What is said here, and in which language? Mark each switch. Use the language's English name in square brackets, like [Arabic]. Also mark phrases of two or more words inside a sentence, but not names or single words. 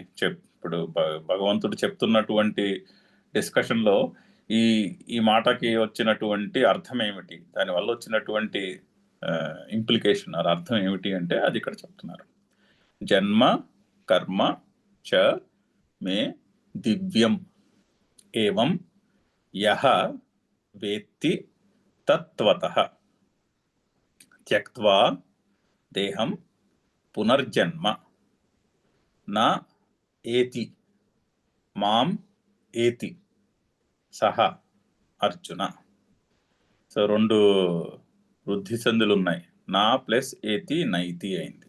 [Telugu] ఇప్పుడు భగవంతుడు చెప్తున్నటువంటి డిస్కషన్లో ఈ మాటకి వచ్చినటువంటి అర్థం ఏమిటి, దానివల్ల వచ్చినటువంటి ఇంప్లికేషన్ అది అర్థం ఏమిటి అంటే అది ఇక్కడ చెప్తున్నారు. [Sanskrit] జన్మ కర్మ చ మే దివ్యం ఏవం యహ వేత్తి తత్వతః త్యక్త్వా దేహం పునర్జన్మ నా ఏతి మాం ఏతి సహ అర్జున. [Telugu] సో 2 వృద్ధి సంధులు ఉన్నాయి. నా ప్లస్ ఏతి నైతి అయింది.